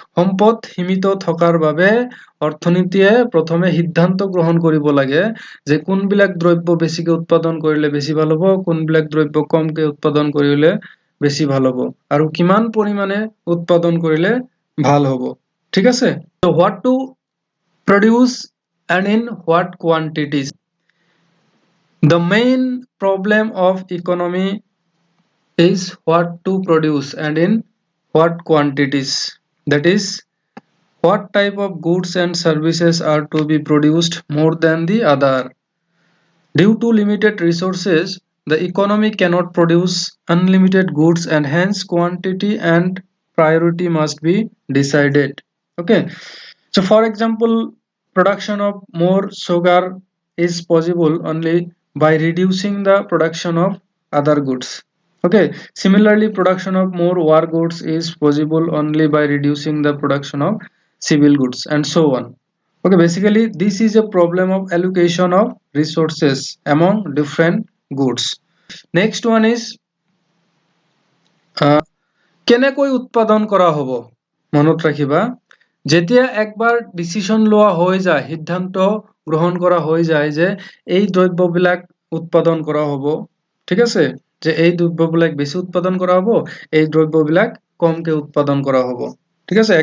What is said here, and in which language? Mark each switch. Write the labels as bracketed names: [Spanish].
[Assamese] সম্পদ সীমিত থকাৰ বাবে অৰ্থনীতিয়ে প্ৰথমে সিদ্ধান্ত গ্ৰহণ কৰিব লাগে যে কোনবিলাক দ্ৰব্য বেছিকৈ উৎপাদন কৰিলে বেছি ভাল হ'ব, কোনবিলাক দ্ৰব্য কমকৈ উৎপাদন কৰিলে বেছি ভাল হ'ব, আৰু কিমান পৰিমাণে উৎপাদন কৰিলে ভাল হ'ব, ঠিক আছে। [English] So what to produce and in what quantities? The main problem of economy is what to produce and in what quantities. That is, what type of goods and services are to be produced more than the other. Due to limited resources, the economy cannot produce unlimited goods, and hence quantity and priority must be decided. Okay, so for example, production of more sugar is possible only by reducing the production of other goods. Okay, similarly, production of more war goods is possible only by reducing the production of civil goods, and so on. Okay, basically this is a problem of allocation of resources among different goods. Next one is [Assamese] কেনেকৈ উৎপাদন কৰা হ'ব। মনত ৰাখিবা, যেতিয়া একবাৰ decision লোৱা হৈ যায়, সিদ্ধান্ত গ্ৰহণ কৰা হৈ যায় যে এই দ্ৰব্যবিলাক উৎপাদন কৰা হ'ব, ঠিক আছে, যে এই দ্ৰব্যবিলাক বেছি উৎপাদন কৰা হ'ব, এই দ্ৰব্যবিলাক কমকৈ উৎপাদন কৰা হ'ব, ঠিক আছে।